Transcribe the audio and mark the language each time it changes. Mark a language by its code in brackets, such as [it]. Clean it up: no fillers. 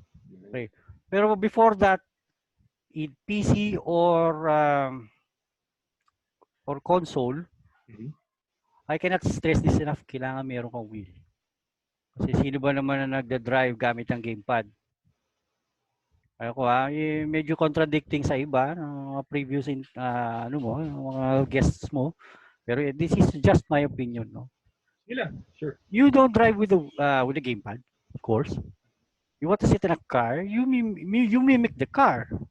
[en] Yeah. Okay. [tl] Pero [en] before that, PC or console, Mhm. I cannot stress this enough, [tl] kailangan meron kang wheel. Kasi sino ba naman na nagda-drive gamit ang gamepad? Ako medyo [en] contradicting [tl] sa iba, ng mga previous ano mo, mga guests mo. Pero [en] this is just my opinion, no? Yeah, sure. You don't drive with the gamepad, of course. You want to sit in a car, you mimic the car.